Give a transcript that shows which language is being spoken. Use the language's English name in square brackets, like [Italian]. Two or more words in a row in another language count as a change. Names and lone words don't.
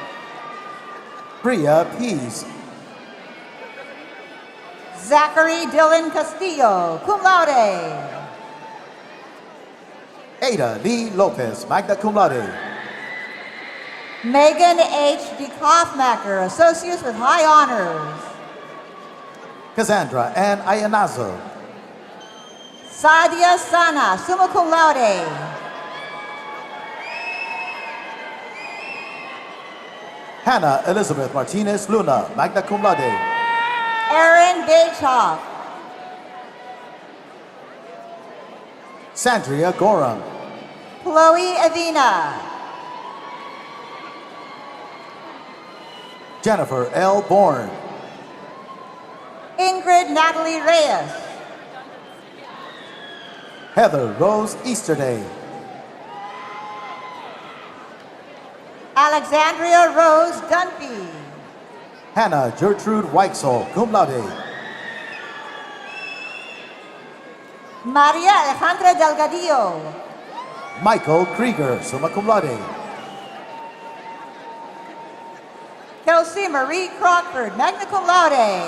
[English] Bria Pease. Zachary Dylan Castillo, [Latin] cum laude. [English] Ada Lee Lopez, [Latin] magna cum laude. [English] Megan H. DeKoffmacher, associates with high honors. Cassandra Ann Ayanazo. Sadia Sana, [Latin] summa cum laude. [English] Hannah Elizabeth Martinez Luna, [Latin] magna cum laude. [English] Erin Bachoff. Sandria Gorham. Chloe Avina. Jennifer L. Bourne. Ingrid Natalie Reyes. Heather Rose Easterday. Alexandria Rose Dunphy. Hannah Gertrude Weichsel, [Latin] cum laude. [English] Maria Alejandra Delgadillo. Michael Krieger, [Latin] summa cum laude. [English] Kelsey Marie Crockford, [Latin] magna cum laude.